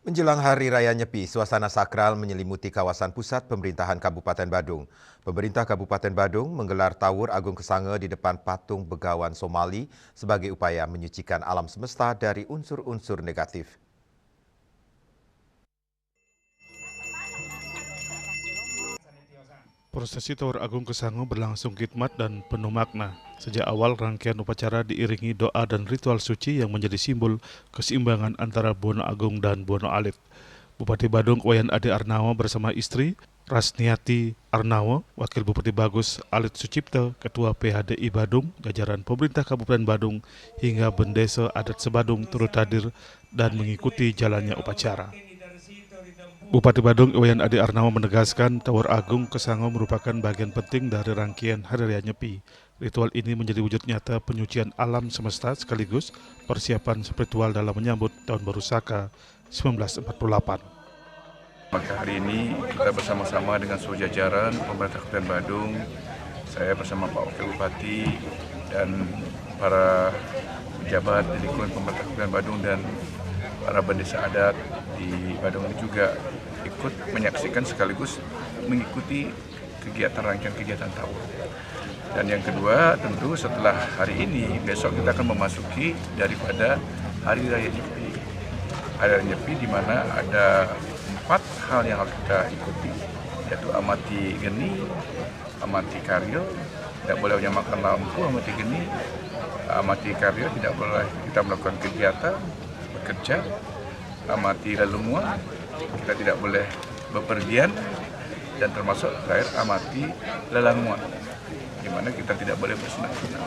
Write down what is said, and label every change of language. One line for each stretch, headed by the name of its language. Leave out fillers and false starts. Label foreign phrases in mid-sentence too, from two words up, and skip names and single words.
Indonesian: Menjelang Hari Raya Nyepi, suasana sakral menyelimuti kawasan pusat pemerintahan Kabupaten Badung. Pemerintah Kabupaten Badung menggelar Tawur Agung Kesange di depan patung Begawan Somali sebagai upaya menyucikan alam semesta dari unsur-unsur negatif. Prosesi Tawur Agung Kesange berlangsung khidmat dan penuh makna. Sejak awal rangkaian upacara diiringi doa dan ritual suci yang menjadi simbol keseimbangan antara Buana Agung dan Buana Alit. Bupati Badung Wayan Ade Arnawa bersama istri Rasniati Arnawa, Wakil Bupati Bagus Alit Sucipto, Ketua PHDI Badung, jajaran pemerintah Kabupaten Badung hingga Bendesa Adat Sebadung turut hadir dan mengikuti jalannya upacara. Bupati Badung Wayan Ade Arnawa menegaskan Tawur Agung Kesange merupakan bagian penting dari rangkaian Hari Raya Nyepi. Ritual ini menjadi wujud nyata penyucian alam semesta sekaligus persiapan spiritual dalam menyambut Tahun Baru Saka 1948. Maka hari ini kita bersama-sama dengan seluruh jajaran pemerintah Kabupaten Badung, saya bersama Pak Wakil Bupati dan para pejabat di lingkungan pemerintah Kabupaten Badung dan para bendesa adat di Badung ini juga ikut menyaksikan sekaligus mengikuti kegiatan rangkaian kegiatan Tawur. Dan yang kedua tentu setelah hari ini besok kita akan memasuki daripada Hari Raya Nyepi. Hari Raya Nyepi di mana ada 4 hal yang harus kita ikuti, yaitu amati geni, amati karyo, tidak boleh menyamakan lampu, amati geni, amati karyo, tidak boleh kita melakukan kegiatan bekerja, amati lalumua, kita tidak boleh bepergian, dan termasuk terakhir amati lelangmuan, di mana kita tidak boleh bersenang-senang.